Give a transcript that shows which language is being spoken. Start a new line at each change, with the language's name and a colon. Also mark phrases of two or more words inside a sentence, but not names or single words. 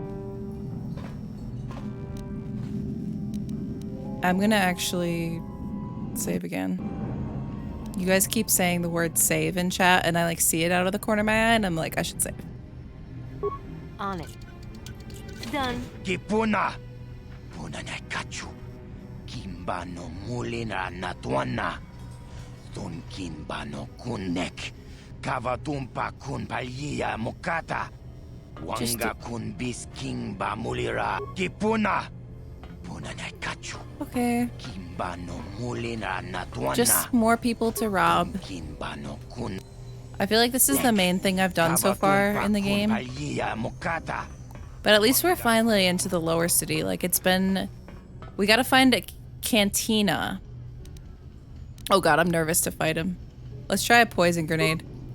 English: I'm gonna actually save again. You guys keep saying the word save in chat and I like see it out of the corner of my eye and I'm like, I should save. On it. Done. Kipuna. Puna na kachu. Kimba no mulina natuana. Don kimba no kunek. Kavatumpa kun palia mokata. Wanga kun bis kimba mulira. Kipuna. Puna na kachu. Okay. Kimba no mulina natuana. Just more people to rob. Kimba no kun. I feel like this is the main thing I've done so far in the game. But at least we're finally into the lower city. Like, it's been... We gotta find a cantina. Oh god, I'm nervous to fight him. Let's try a poison grenade.